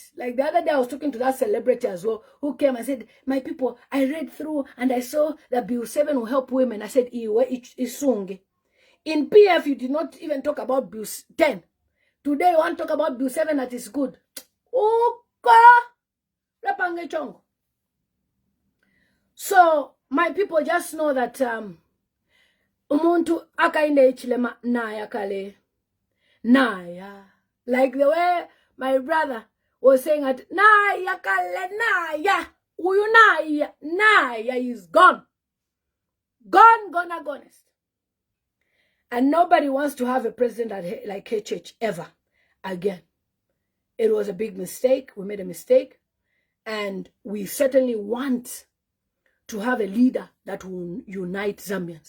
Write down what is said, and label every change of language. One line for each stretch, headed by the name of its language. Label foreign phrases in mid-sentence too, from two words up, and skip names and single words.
English: Like the other day, I was talking to that celebrity as well, who came and said, my people, I read through and I saw that Bill 7 will help women. I said, in PF, you did not even talk about Bill 10. Today you want to talk about Bill 7 that is good. So my people just know that
Bemba: umuntu akainde ichilema naya kale. Naya.
English: Like the way my brother was saying at
Bemba: naya kale naya. Uyu naya.
English: Naya is gone. Gone, honest. And nobody wants to have a president like HH ever again. It was a big mistake. We made a mistake. And we certainly want to have a leader that will unite Zambians.